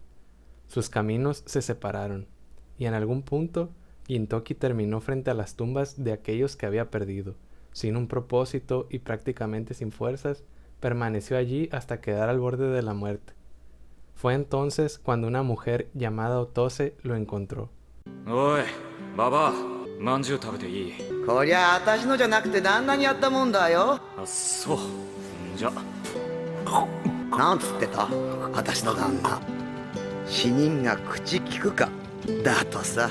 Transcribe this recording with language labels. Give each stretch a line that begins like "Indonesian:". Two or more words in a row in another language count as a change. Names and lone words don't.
Spanish: Sus caminos se separaron, y en algún punto Gintoki terminó frente a las tumbas de aquellos que había perdido. Sin un propósito y prácticamente sin fuerzas, permaneció allí hasta quedar al borde de la muerte. Fue entonces cuando una mujer llamada Otose lo encontró.
Japanese: おい、ババア、まんじゅう食べていい？こりゃ私のじゃなくて旦那にやったもんだよ。あ、そう。じゃ。なんつってた？私の旦那。死人が口利くか。だとさ。